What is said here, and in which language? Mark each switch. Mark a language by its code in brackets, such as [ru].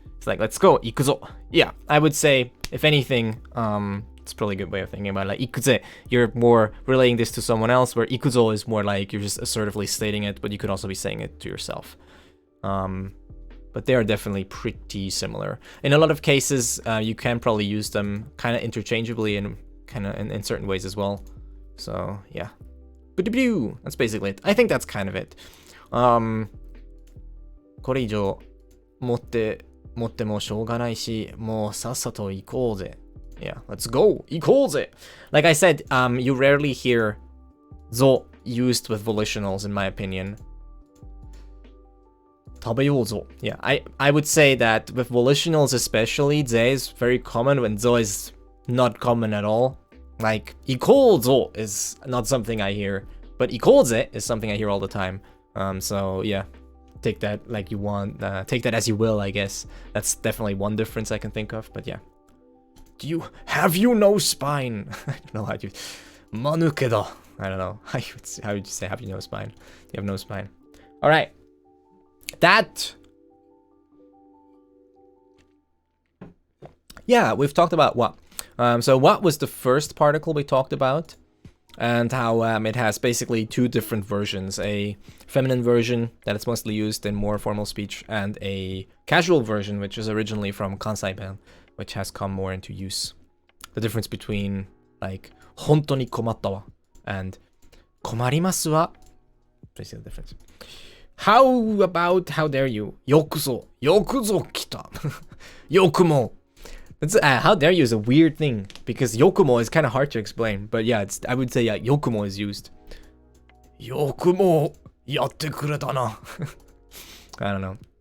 [en] It's like, let's go, ikuzo. Yeah, I would say, if anything, it's probably a good way of thinking about it. Like, ikuze, you're more relaying this to someone else, where ikuzo is more like you're just assertively stating it, but you could also be saying it to yourself. But they are definitely pretty similar. In a lot of cases, you can probably use them kind of interchangeably and kind of in certain ways as well. So, yeah. That's basically it. I think that's kind of it. [ja] これ以上持ってもしょうがないし、もうさっさと行こうぜ. [en] Yeah, let's go. [ja] 行こうぜ. [en] Like I said, you rarely hear zo used with volitionals, in my opinion. [ja] 食べようぞ. [en] Yeah, I would say that with volitionals especially, ze is very common when zo is not common at all. Like, [ja] 行こうぞ [en] is not something I hear, but [ja] 行こうぜ [en] is something I hear all the time. So yeah, take that like you want, take that as you will, I guess. That's definitely one difference I can think of, but yeah. Have you no spine? I don't know how to... Manukedo. I don't know. How would you say have you no spine? You have no spine. Alright. That... Yeah, we've talked about what. So what was the first particle we talked about? And how it has basically two different versions. A feminine version that is mostly used in more formal speech, and a casual version, which is originally from Kansai-ben, which has come more into use. The difference between, like, [ja] 本当に困ったわ [en] and [ja] 困りますわ. [en] Basically the difference. How about how dare you? [ja] よくぞ来た. [en] Yokumo. How dare you is a weird thing, because yokumo is kind of hard to explain. But yeah, I would say, yeah, yokumo is used. Yokumo yatte kureta na. I don't know.